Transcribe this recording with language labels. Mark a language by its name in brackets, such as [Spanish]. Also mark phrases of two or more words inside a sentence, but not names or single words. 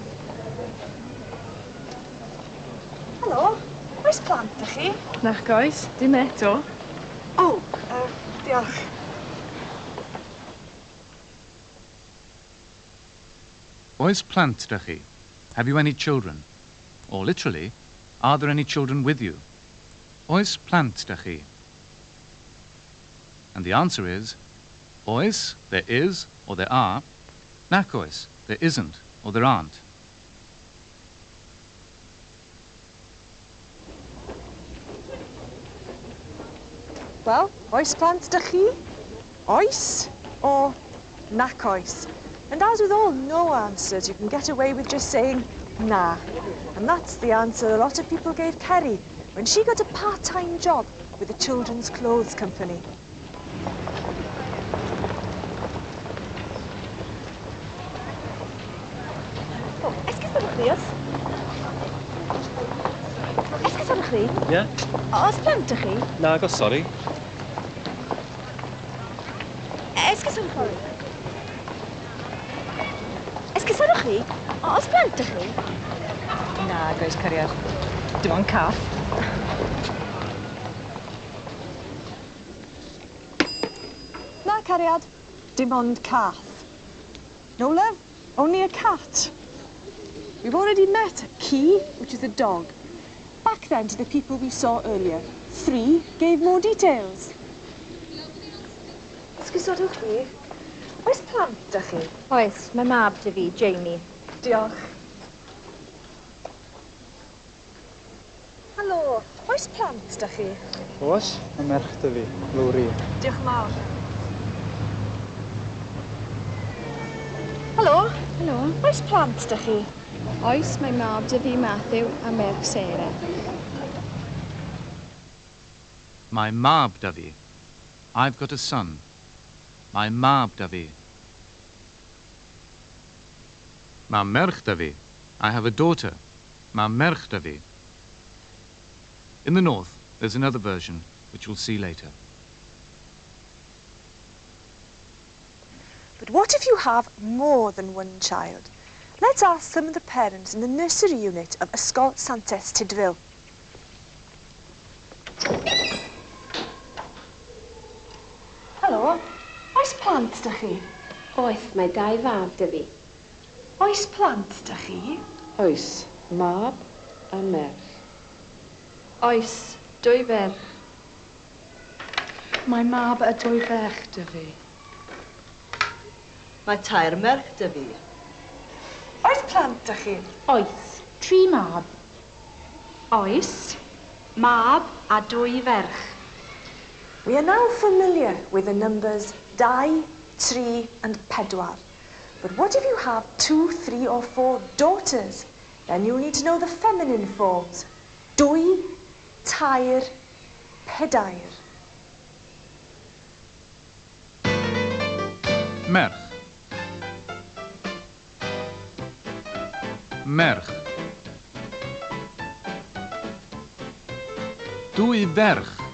[Welsh] Helo, oes plant da chi? Nac oes. Dim eto. O, diolch. Oes plant da chi? [English] Have you any children? Or literally, are there any children with you? Oes plant da chi? And the answer is, oes, there is, or there are. [Welsh] Nac oes, [English] there isn't, or there aren't. Well, [Welsh] oes plant da chi? Oes or nac oes? [English] And as with all no answers, you can get away with just saying na. And that's the answer a lot of people gave Kerry when she got a part-time job with a children's clothes company. [Welsh] Oh, esgusodwch chi, os? Esgusodwch chi? Ie? Oes plant da chi? Nag o, sori. Esgusodwch chi? Esgusodwch chi? Oes plant da chi? Nag oes, cariad. Dim ond cath. Na, cariad. Dim ond cath. [English] No, love. Only a cat. We've already met Key, which is a dog. Back then to the people we saw earlier. 3 gave more details. [Welsh] Esgusodwch chi? Oes plant da chi? Oes, mae mab dy fi, Jamie. Diolch. Helo, oes plant da chi? Oes? Mae merch dy fi, Lowri. Diolch yn fawr. Helo, Helo. oes plant da chi? Oes, mae mab dy fi, Matthew, a merch Sarah. My mab da fi. [English] I've got a son. [Welsh] My mab da fi. Ma merch da fi. [English] I have a daughter. [Welsh] Ma merch da fi. [English] In the north, there's another version, which we'll see later. But what if you have more than one child? Let's ask some of the parents in the nursery unit of Ysgol Santes Tydfil. [Welsh] Helo, oes plant da chi? Oes, mae 2 fab dy fi. Oes plant da chi? Oes, mab a merch. Oes, 2 ferch. Mae mab a 2 ferch dy fi. Mae 3 merch dy fi. Oes plant da chi? Oes, 3 mab. Oes, mab a 2 ferch. [English] We are now familiar with the numbers 2, 3 and 4. But what if you have 2, 3 or 4 daughters? Then you need to know the feminine forms. 2, 3, 4. [Welsh] Merch. Merch. Dwy ferch.